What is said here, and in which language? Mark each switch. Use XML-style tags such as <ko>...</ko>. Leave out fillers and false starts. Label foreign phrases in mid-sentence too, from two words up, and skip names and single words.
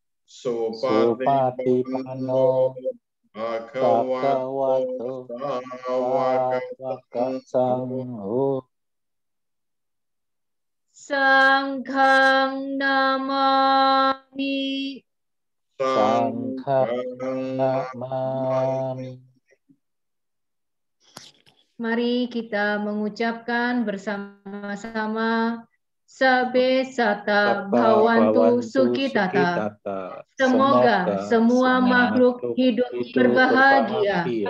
<pi>Supatipanno Bhagavato Sawaka Sangho. Sanghang namami. Sanghang namami.</pi> <id>Mari kita mengucapkan bersama-sama</id> <pi>Sabe Sata Bhawantu Sukhitata.</pi> <id>Semoga semua makhluk hidup berbahagia.</id>